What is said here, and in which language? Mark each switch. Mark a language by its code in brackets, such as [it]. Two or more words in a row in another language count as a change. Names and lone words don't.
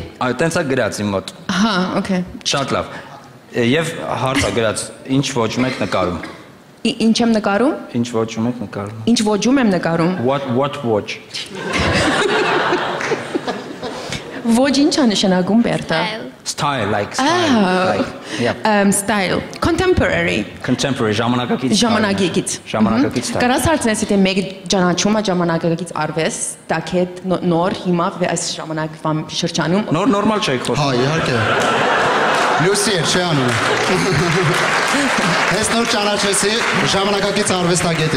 [hy] Այո, տենց է գրած իմ մոտ։ Հա, օքեյ։ Շատ լավ։ Եվ հարց է գրած, ինչ ոճում եք նկարում։ Ինչ եմ նկարում։ Ինչ ոճում եք նկարում։ Ինչ ոճում եմ նկարում։ [en] What watch։ [hy] Ոչ ինչ է նշանակում Բերտա։ [en] Style, like style, yeah. Style, contemporary։ Contemporary, [hy] ժամանակակից։ Ժամանակակից։ Ժամանակակից style։ Կարաս հարցնես, եթե մեկ ճանաչում է ժամանակակից արվես, տակետ նոր հիմա այս ժամանակվա շրջանում։ Նոր նորմալ չէ խոսում։ Հա, իհարկե։ Լուսի է, չէ անում։ Հենց նոր ճանաչեցի ժամանակակից արվեստագետի։